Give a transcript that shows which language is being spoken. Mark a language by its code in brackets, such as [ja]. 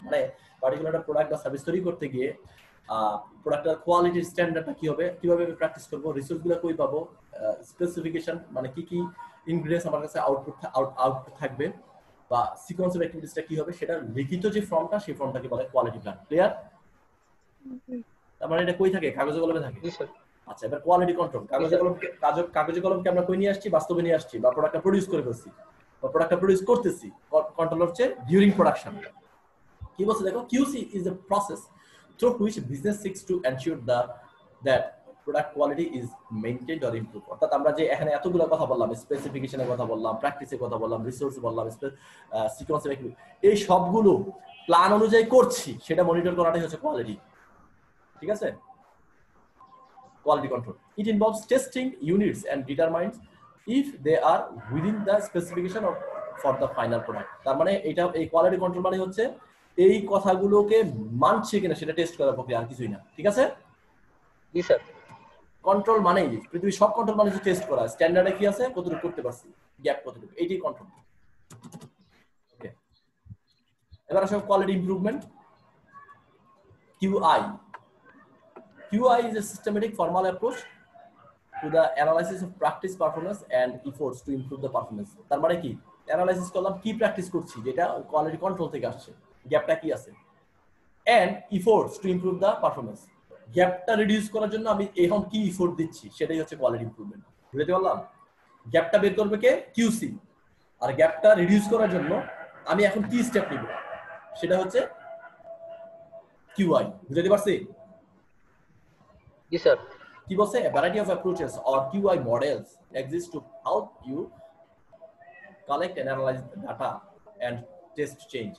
[bn] মানে particular product বা service তৈরি করতে গিয়ে প্রোডাক্টের কোয়ালিটির স্ট্যান্ডার্ডটা কি হবে, কিভাবে আমি প্র্যাকটিস করবো, রিসোর্সগুলো কই পাবো, স্পেসিফিকেশন মানে কি কি ইনগ্রেডিয়েন্টস আমার কাছে আউটপুট থাকবে, বা সিকোয়েন্স অফ অ্যাক্টিভিটিসটা কি হবে, সেটা লিখিত যে ফর্মটা, সেই ফর্মটাকে বলে কোয়ালিটি প্ল্যান। ক্লিয়ার? তার মানে এটা কই থাকে? কাগজে কলমে থাকে। জি স্যার। আচ্ছা, এবার কোয়ালিটি কন্ট্রোল, কাগজে কলমকে আমরা কই নিয়ে আসছি, বাস্তবে নিয়ে আসছি, বা প্রোডাক্টটা প্রডিউস করে ফেলছি, বা প্রোডাক্টটা প্রডিউস করতেছি। কন্ট্রোল হচ্ছে ডিউরিং প্রোডাকশন। কি বলছে দেখো, [en] QC is a process through which business seeks to ensure that product quality is maintained or improved। [bn] অর্থাৎ আমরা যে এখানে এতগুলো কথা বললাম, স্পেসিফিকেশনের কথা বললাম, প্র্যাকটিসের কথা বললাম, রিসোর্স বললাম, সিকোয়েন্সের, এই সবগুলো প্ল্যান অনুযায়ী করছি, সেটা মনিটর করাটাই হচ্ছে কোয়ালিটি। ঠিক আছে? Quality control. [en] It involves testing units and determines if they are within the specification of for the final product. [bn] তার মানে এটা, এই কোয়ালিটি কন্ট্রোল মানে হচ্ছে এই কথাগুলোকে মানছে কিনা সেটা টেস্ট করার প্রক্রিয়া, আর কিছুই না। ঠিক আছে? জি স্যার। কন্ট্রোল মানে পৃথিবীর সব কন্ট্রোল মানে টেস্ট করা, স্ট্যান্ডার্ডে কি আছে, কতটুকু করতে পারছি, গ্যাপ কতটুকু, এইটাই কন্ট্রোল। ওকে, এবার আসো quality improvement, QI. [en] QI is a systematic formal approach to the analysis of practice, performance and efforts to improve the performance. [bn] তার মানে কি, অ্যানালাইসিস করলাম কি প্র্যাকটিস করছি, যেটা কোয়ালিটি কন্ট্রোল থেকে আসছে, গ্যাপটা কি আছে, [en] and efforts to improve the performance, [bn] গ্যাপটা রিডিউস করার জন্য আমি এখন কি এফোর্ট দিচ্ছি, সেটাই হচ্ছে কোয়ালিটি ইমপ্রুভমেন্ট। বুঝতে পারলাম? গ্যাপটা বের করবে কে? কিউসি। আর গ্যাপটা রিডিউস করার জন্য আমি এখন কি স্টেপ নিব, সেটা হচ্ছে QI। বুঝতে পারছি? জি স্যার। কি বলছে? [en] a variety of approaches or QI models exist to help you collect and analyze the data and test change।